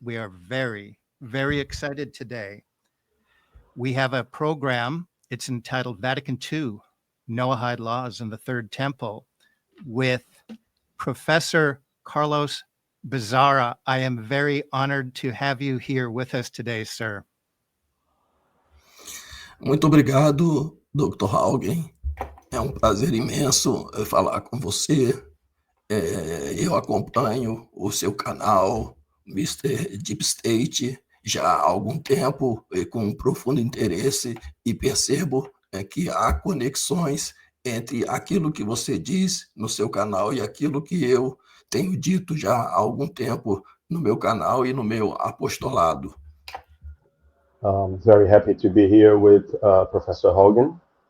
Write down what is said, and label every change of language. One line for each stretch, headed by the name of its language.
English: We are very, very excited today. We have a program, it's entitled Vatican II Noahide Laws and the Third Temple, with Professor Carlos Bizarra. I am very honored to have you here with us today, sir.
Portuguese: Muito obrigado, Dr. Haugen. É um prazer imenso falar com você. Eu acompanho o seu canal, Mr. Deep State, já há algum tempo, com um profundo interesse, e percebo que há conexões entre aquilo que você diz no seu canal e aquilo que eu tenho dito já há algum tempo no meu canal e no meu apostolado.
English: Very happy to be here with Professor Hogan.